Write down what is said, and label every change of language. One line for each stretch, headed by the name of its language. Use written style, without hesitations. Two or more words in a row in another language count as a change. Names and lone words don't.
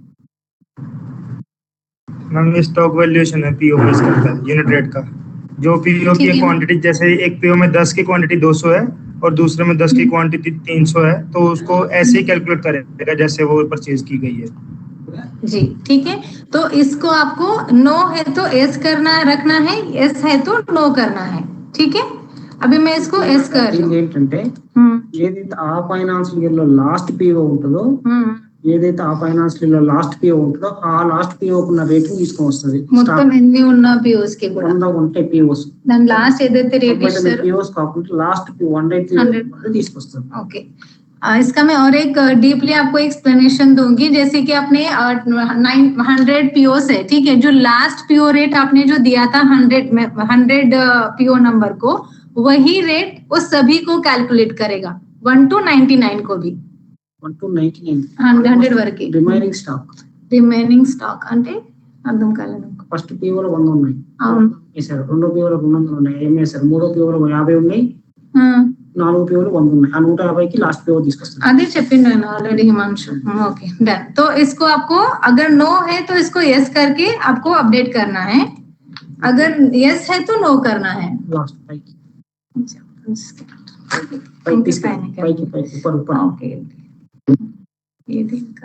Hindi: मैम ये
English: stock valuation
Hindi: है
English: PO base
Hindi: करता है
English: unit rate
Hindi: का जो पीओ की क्वांटिटी जैसे एक पीओ में 10 की क्वांटिटी 200 है और दूसरे में 10 की क्वांटिटी 300 है तो उसको ऐसे ही कैलकुलेट करेगा जैसे वो परचेज की गई है जी ठीक है तो इसको आपको नो है तो एस करना रखना है एस है तो नो करना है ठीक है अभी मैं इसको एस कर रही हूं
Telugu: ఏంటంటే ఏదైతే ఆ
English: finance year
Telugu: లో
English: last PO
Telugu: ఉంటుందో ఏదైతే ఆ
English: finance year
Telugu: లో
English: last PO
Telugu: ఉంటుందో ఆ
English: last PO
Telugu: ఉన్న రేటింగ్ తీసుకొని వస్తుంది మొత్తం ఎన్ని ఉన్న పిఓస్ కి కూడా 100 ఉంటాయి పిఓస్ దాని లాస్ట్ ఏదైతే రేట్ ఇస్తారు పిఓస్ కాకుండా
English: last PO
Telugu: 100 తీసుకొస్తారు
Hindi: ओके इसका मैं और एक डीपली आपको एक्सप्लेनेशन दूंगी जैसे कि आपने 100 पीओस है ठीक है जो
English: last PO rate
Hindi: आपने जो दिया था 100
English: PO number
Hindi: को वही रेट वो सभी को कैलकुलेट करेगा 1 to 99 को भी
English: 1 to 99
Telugu: 100 వరకు
English: remaining stock
Telugu: అంటే అర్థం కాలేదు ఫస్ట్ పీఓ లో 100 ఉన్నాయి అవును వేశారు రెండో పీఓ లో 200 ఉన్నాయి ఏం వేశారు మూడో పీఓ లో 50 ఉన్నాయి నాలుగు పీఓలు 100 ఉన్నాయి ఆ 150 की
English: last PO
Telugu: తీసుకొస్తారు అదే చెప్పిండు నేను ఆల్రెడీ హిమాంశు
English: okay done
Hindi: तो इसको आपको अगर नो है तो इसको यस करके आपको अपडेट करना है अगर यस है तो नो करना है
English: last PO
Hindi: ओके ये दिन का